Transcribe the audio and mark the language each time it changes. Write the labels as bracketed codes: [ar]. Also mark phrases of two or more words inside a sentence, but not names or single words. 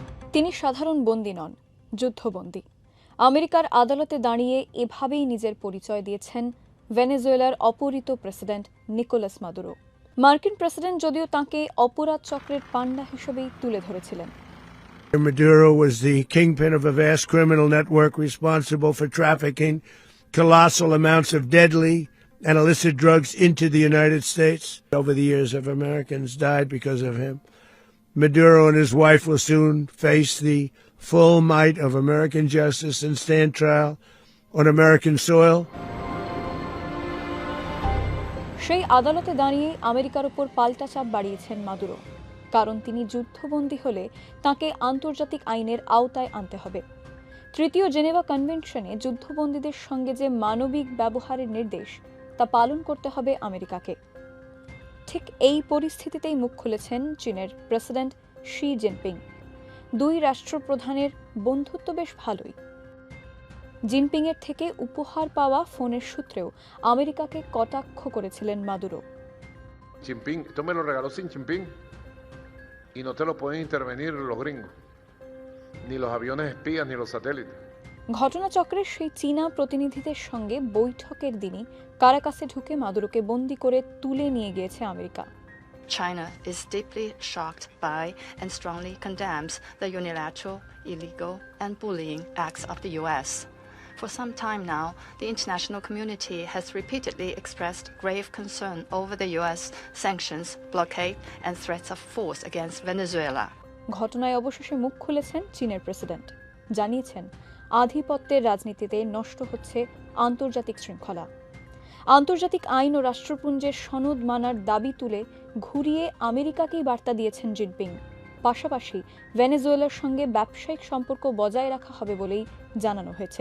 [bn] তিনি সাধারণ বন্দী নন, যুদ্ধবন্দী। আমেরিকার আদালতে দাঁড়িয়ে এভাবেই নিজের পরিচয় দিয়েছেন ভেনেজুয়েলার অপহৃত প্রেসিডেন্ট নিকোলাস মাদুরো। মার্কিন প্রেসিডেন্ট যদিও তাঁকে অপরাধ চক্রের পান্ডা হিসেবেই তুলে ধরেছিলেন। [en] Maduro was the kingpin of a vast criminal network responsible for trafficking colossal amounts of deadly and illicit drugs into the United States. Over the years, of Americans died because of him. Maduro and his wife will soon face the full might of American justice and stand trial on American soil. [bn] সেই আদালতে দাঁড়িয়ে আমেরিকার উপর পাল্টা চাপ বাড়িয়েছেন মাদুরো, কারণ তিনি যুদ্ধবন্দী হলে তাকে আন্তর্জাতিক আইনের আওতায় আনতে হবে। তৃতীয় জেনেভা কনভেনশনে যুদ্ধবন্দীদের সঙ্গে যে মানবিক ব্যবহারের নির্দেশ, তা পালন করতে হবে আমেরিকাকে। ঠিক এই পরিস্থিতিতেই মুখ খুলেছেন চীনের প্রেসিডেন্ট শি জিনপিং। দুই রাষ্ট্রপ্রধানের বন্ধুত্ব বেশ ভালোই। জিনপিংয়ের থেকে উপহার পাওয়া ফোনের সূত্রেও আমেরিকাকে কটাক্ষ করেছিলেন মাদুরো। [es] Jinping, esto me lo regaló Xi Jinping y no te lo pueden intervenir los gringos, ni los aviones espías, ni los satélites. [bn] ঘটনাচক্রের সেই চীনা প্রতিনিধিদের সঙ্গে বৈঠকের দিনই কারাকাসে ঢুকে মাদুরোকে বন্দী করে তুলে নিয়ে গিয়েছে আমেরিকা। [en] China is deeply shocked by and strongly condemns the unilateral, illegal, and bullying acts of the U.S. For some time now, the international community has repeatedly expressed grave concern over the U.S. sanctions, blockade, and threats of force against Venezuela. [bn] ঘটনায় অবশেষে মুখ খুলেছেন চীনের প্রেসিডেন্ট, জানিয়েছেন আধিপত্যের রাজনীতিতে নষ্ট হচ্ছে আন্তর্জাতিক শৃঙ্খলা। আন্তর্জাতিক আইন ও রাষ্ট্রপুঞ্জের সনদ মানার দাবি তুলে ঘুরিয়ে আমেরিকাকেই বার্তা দিয়েছেন জিনপিং। পাশাপাশি ভেনেজুয়েলার সঙ্গে ব্যবসায়িক সম্পর্ক বজায় রাখা হবে বলেই জানানো হয়েছে।